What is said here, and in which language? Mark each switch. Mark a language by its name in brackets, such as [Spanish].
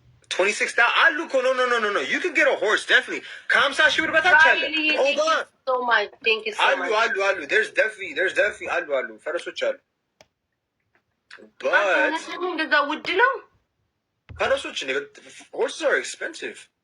[Amharic] 26 አሉ እኮ [English] no you can get a horse definitely [Amharic] ከ50 ሺህ ብር በታች አለ። [English] hold on so much thank you so much [Amharic] አሉ [English] there's definitely [Amharic] አሉ ፈረሶች አሉ። [English] but [Amharic] እንደዛ ውድ ነው ፈረሶች ነው። [English] horses are expensive.